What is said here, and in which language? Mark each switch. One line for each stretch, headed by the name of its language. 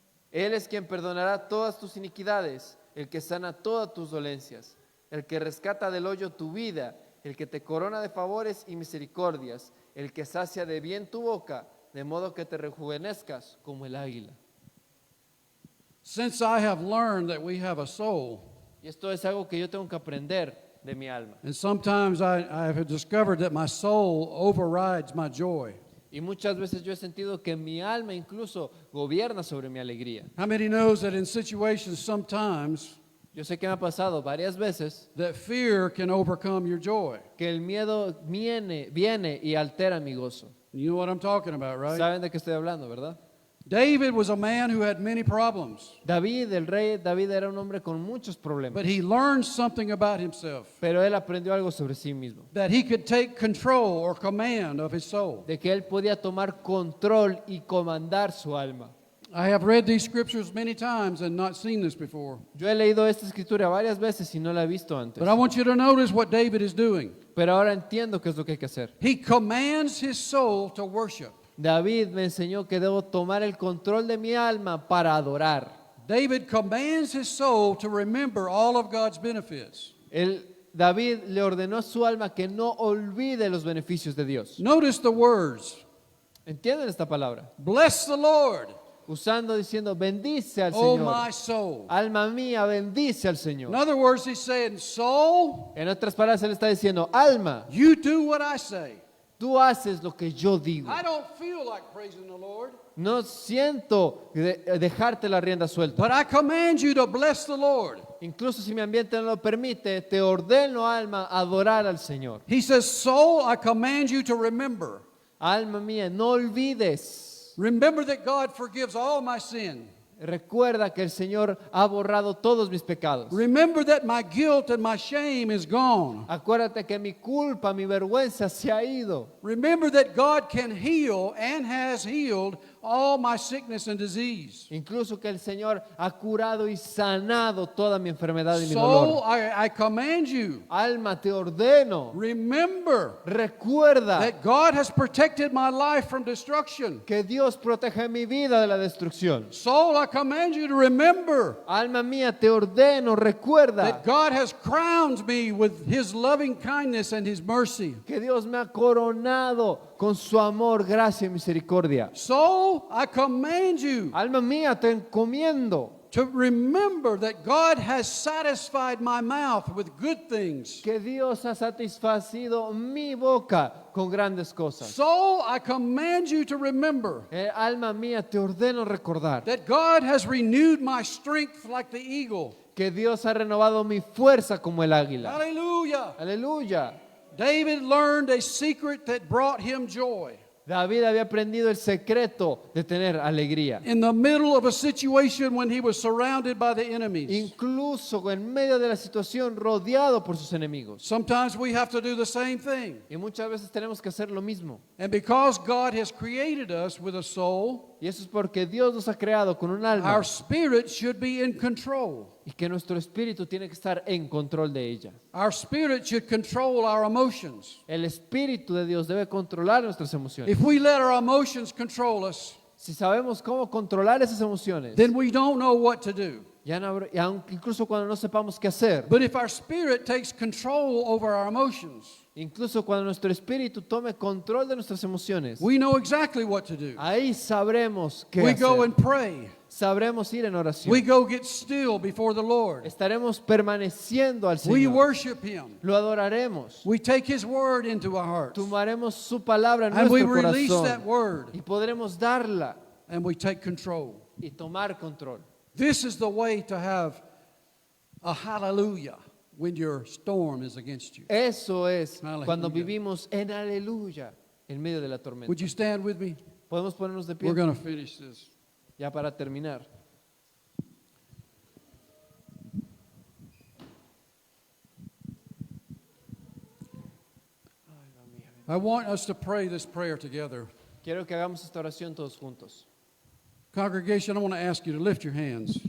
Spanish: Él es quien perdonará todas tus iniquidades, el que sana todas tus dolencias, el que rescata del hoyo tu vida, el que te corona de favores y misericordias, el que sacia de bien tu boca, de modo que te rejuvenezcas como el águila.
English: Since I have learned that we have a soul,
Spanish: Y esto es algo que yo tengo que aprender de mi alma.
English: and sometimes I have discovered that my soul overrides my joy.
Spanish: Y muchas veces yo he sentido que mi alma incluso gobierna sobre mi alegría.
English: How many knows that in situations sometimes
Spanish: Yo sé que me ha pasado varias veces
English: that fear can overcome your joy?
Spanish: que el miedo viene y altera mi gozo.
English: You know what I'm talking about, right?
Spanish: ¿Saben de qué estoy hablando, verdad?
English: David was a man who had many problems,
Spanish: David, el rey David era un hombre con muchos problemas,
English: but he learned something about himself,
Spanish: pero él aprendió algo sobre sí mismo,
English: that he could take control or command of his soul.
Spanish: de que él podía tomar control y comandar su alma.
English: I have read these scriptures many times and not seen this before.
Spanish: Yo he leído esta escritura varias veces y no la he visto antes,
English: But I want you to notice what David is doing.
Spanish: pero ahora entiendo qué es lo que hay que hacer.
English: He commands his soul to worship.
Spanish: David me enseñó que debo tomar el control de mi alma para adorar.
English: David commands his soul to remember all of God's benefits.
Spanish: David le ordenó a su alma que no olvide los beneficios de Dios.
English: Notice the words.
Spanish: ¿Entienden esta palabra?
English: Bless the Lord,
Spanish: Diciendo, bendice al
English: O
Spanish: Señor.
English: my soul.
Spanish: Alma mía, bendice al
English: In
Spanish: Señor.
English: other words, he's saying, soul,
Spanish: En otras palabras, él está diciendo, alma,
English: you do what I say.
Spanish: tú haces lo que yo digo.
English: I don't feel like praising the Lord,
Spanish: No siento dejarte la rienda suelta.
English: but I command you to bless the Lord.
Spanish: Incluso si mi ambiente no lo permite, te ordeno, alma, adorar al Señor.
English: He says, soul, I command you to remember.
Spanish: Alma mía, no olvides.
English: Remember that God forgives all my sin.
Spanish: Recuerda que el Señor ha borrado todos mis pecados.
English: Remember that my guilt and my shame is gone.
Spanish: Acuérdate que mi culpa, mi vergüenza se ha ido.
English: Remember that God can heal and has healed all my sickness and disease.
Spanish: Incluso que el Señor ha curado y sanado toda mi enfermedad y mi
English: Soul,
Spanish: dolor.
English: I command you,
Spanish: Alma, te ordeno,
English: remember
Spanish: recuerda
English: that God has protected my life from destruction.
Spanish: que Dios protege mi vida de la destrucción.
English: Soul, I command you to remember
Spanish: Alma mía, te ordeno, recuerda
English: that God has crowned me with His loving kindness and His mercy.
Spanish: que Dios me ha coronado con su amor, gracia y misericordia.
English: Soul, I command you
Spanish: Alma mía, te encomiendo
English: to remember that God has satisfied my mouth with good things.
Spanish: que Dios ha satisfacido mi boca con grandes cosas.
English: Soul, I command you to remember
Spanish: Alma mía, te ordeno recordar
English: that God has renewed my strength like the eagle.
Spanish: que Dios ha renovado mi fuerza como el águila.
English: Hallelujah.
Spanish: Aleluya.
English: David learned a secret that brought him joy.
Spanish: David había aprendido el secreto de tener alegría.
English: In the middle of a situation when he was surrounded by the enemies.
Spanish: Incluso en medio de la situación rodeado por sus enemigos.
English: Sometimes we have to do the same thing.
Spanish: Y muchas veces tenemos que hacer lo mismo.
English: And because God has created us with a soul,
Spanish: Y eso es porque Dios nos ha creado con un alma.
English: our spirit should be in control.
Spanish: Y que nuestro espíritu tiene que estar en control de ella.
English: Our spirit should control our emotions.
Spanish: El espíritu de Dios debe controlar nuestras emociones.
English: If we let our emotions control us,
Spanish: Si sabemos cómo controlar esas emociones,
English: then we don't know what to do.
Spanish: ya no y incluso cuando no sepamos qué hacer,
English: But if our spirit takes control over our emotions,
Spanish: incluso cuando nuestro espíritu tome control de nuestras emociones,
English: we know exactly what to do.
Spanish: ahí sabremos qué
English: We go
Spanish: hacer.
English: and pray.
Spanish: Sabremos ir en oración.
English: We go get still before the Lord.
Spanish: Estaremos permaneciendo al
English: We
Spanish: Señor.
English: worship Him.
Spanish: Lo adoraremos.
English: We take His word into our hearts.
Spanish: Tomaremos su palabra en
English: And we
Spanish: nuestro
English: release that
Spanish: corazón
English: word.
Spanish: y podremos darla.
English: and we take control.
Spanish: y tomar control.
English: This is the way to have a hallelujah when your storm is against you.
Spanish: Eso es Aleluya. cuando vivimos en aleluya en medio de la tormenta.
English: Would you stand with me?
Spanish: Podemos ponernos de pie
English: We're going to finish this.
Spanish: ya para terminar.
English: I want us to pray this prayer together.
Spanish: Quiero que hagamos esta oración todos juntos.
English: Congregation, I want to ask you to lift your hands